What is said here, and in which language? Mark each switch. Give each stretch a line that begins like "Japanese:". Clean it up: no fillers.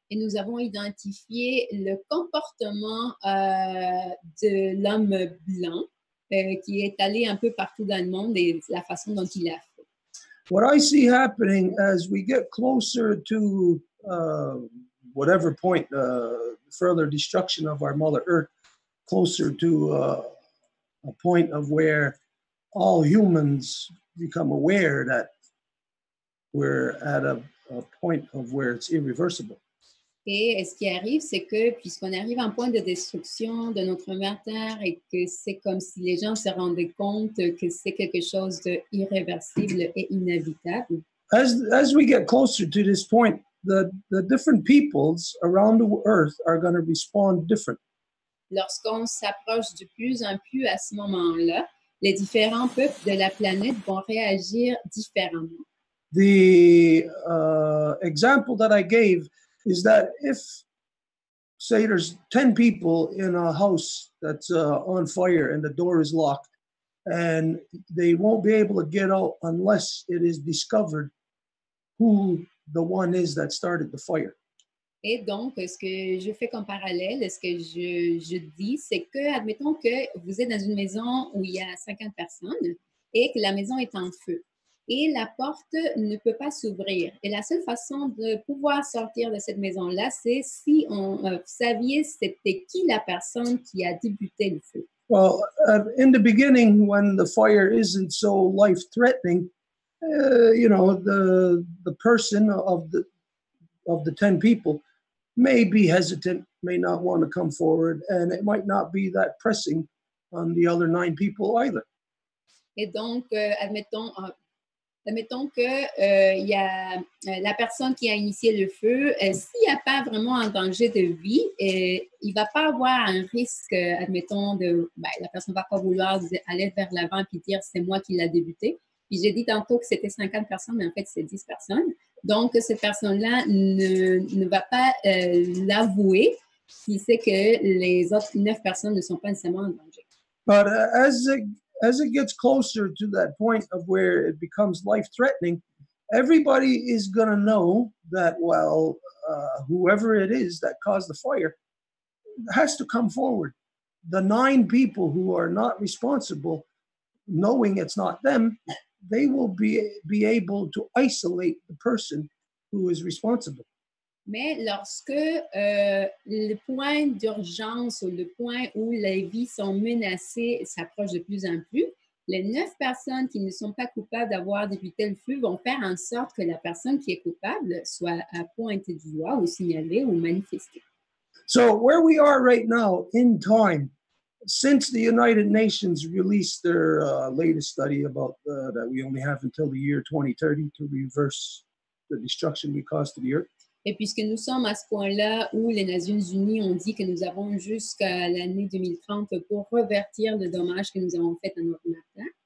French: Et nous avons identifié le comportement de l'homme blanc qui est allé un peu partout dans le monde et la façon dont il a fait.
English: What I see happening as we get closer to whatever point, further destruction of our Mother Earth, closer to a point of where all humans become aware that we're at a point of where it's irreversible.
French: Et ce qui arrive, c'est que puisqu'on arrive à un point de destruction de notre mère Terre et que c'est comme si les gens se rendaient compte que c'est quelque chose d'irréversible et inévitable.
English: As we get closer to this point, the different peoples around the earth are going to respond different.
French: Lorsqu'on s'approche de plus en plus à ce moment-là, les différents peuples de la planète vont réagir différemment.
English: The example that I gave is that if, say, there's 10 people in a house that's on fire and the door is locked, and they won't be able to get out unless it is discovered who the one is that started the fire.
French: Et donc, ce que je fais comme parallèle, ce que je dis, c'est que, admettons que vous êtes dans une maison où il y a 50 personnes et que la maison est en feu. Et la porte ne peut pas s'ouvrir. Et la seule façon de pouvoir sortir de cette maison-là, c'est si vous saviez c'était qui la personne qui a débuté le feu.
English: Well, in the beginning, when the fire isn't so life-threatening, the person of the 10 people may be hesitant, may not want to come forward, and it might not be that pressing on the other 9 people either.
French: Et donc, admettons que y a la personne qui a initié le feu, s'il n'y a pas vraiment un danger de vie, il ne va pas avoir un risque, admettons, la personne ne va pas vouloir aller vers l'avant et dire « c'est moi qui l'ai débuté ». Puis j'ai dit tantôt que c'était 50 personnes, mais en fait, c'est 10 personnes. Donc, cette personne-là ne va pas l'avouer s'il sait que les autres 9 personnes ne sont pas nécessairement en danger.
English: But as it gets closer to that point of where it becomes life-threatening, everybody is going to know that, well, whoever it is that caused the fire has to come forward. The 9 people who are not responsible, knowing it's not them, they will be able to isolate the person who is responsible.
French: Mais lorsque le point d'urgence ou le point où les vies sont menacées s'approche de plus en plus, les 9 personnes qui ne sont pas coupables d'avoir débuté le feu vont faire en sorte que la personne qui est coupable soit pointée du doigt ou signalée ou manifestée.
English: So where we are right now in time, since the United Nations released their latest study about that we only have until the year 2030 to reverse the destruction we caused to the earth.
French: Et puisque nous sommes à ce point-là où les Nations Unies ont dit que nous avons jusqu'à l'année 2030 pour revertir le dommage que nous avons fait à notre planète,